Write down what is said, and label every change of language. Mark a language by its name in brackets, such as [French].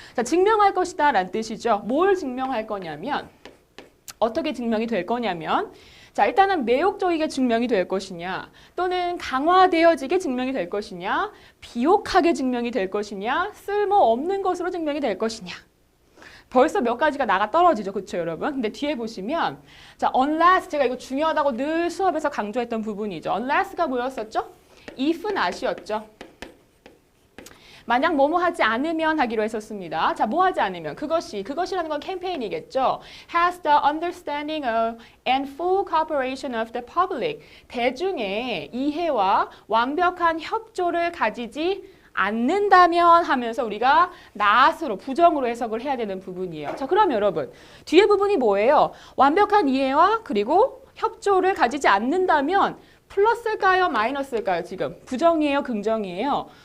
[Korean] 자, 증명할 것이다 라는 뜻이죠. 뭘 증명할 거냐면 어떻게 증명이 될 거냐면 자, 일단은 매혹적이게 증명이 될 것이냐 또는 강화되어지게 증명이 될 것이냐 비옥하게 증명이 될 것이냐 쓸모없는 것으로 증명이 될 것이냐 벌써 몇 가지가 나가 떨어지죠. 그렇죠, 여러분? 근데 뒤에 보시면 자, unless 제가 이거 중요하다고 늘 수업에서 강조했던 부분이죠. unless가 뭐였었죠? if not이었죠. 만약 뭐뭐 하지 않으면 하기로 했었습니다. 자, 뭐 하지 않으면 그것이라는 건 캠페인이겠죠. [English] has the understanding of and full cooperation of the public. [Korean] 대중의 이해와 완벽한 협조를 가지지 않는다면 하면서 우리가 not으로 부정으로 해석을 해야 되는 부분이에요. 자, 그럼 여러분 뒤에 부분이 뭐예요? 완벽한 이해와 그리고 협조를 가지지 않는다면 플러스일까요? 마이너스일까요? 지금 부정이에요? 긍정이에요?